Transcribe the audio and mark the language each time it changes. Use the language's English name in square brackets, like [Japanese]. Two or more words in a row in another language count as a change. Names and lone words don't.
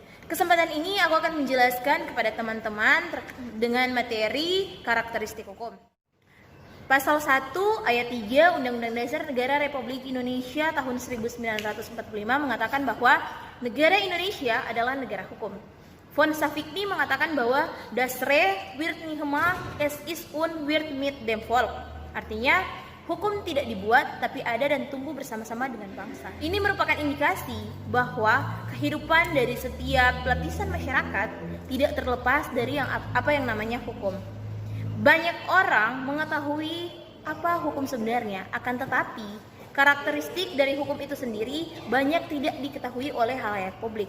[Indonesian] Kesempatan ini aku akan menjelaskan kepada teman-teman dengan materi karakteristik hukum. Pasal 1 ayat 3 Undang-Undang Dasar Negara Republik Indonesia tahun 1945 mengatakan bahwa negara Indonesia adalah negara hukum. [German] Von Savikny [Indonesian] mengatakan bahwa [German] das Recht wird nicht gemacht, es ist und wird mit dem Volk. [Indonesian] Artinya, hukum tidak dibuat tapi ada dan tumbuh bersama-sama dengan bangsa. Ini merupakan indikasi bahwa kehidupan dari setiap lapisan masyarakat tidak terlepas dari apa yang namanya hukum. Banyak orang mengetahui apa hukum sebenarnya, akan tetapi karakteristik dari hukum itu sendiri banyak tidak diketahui oleh halayak publik.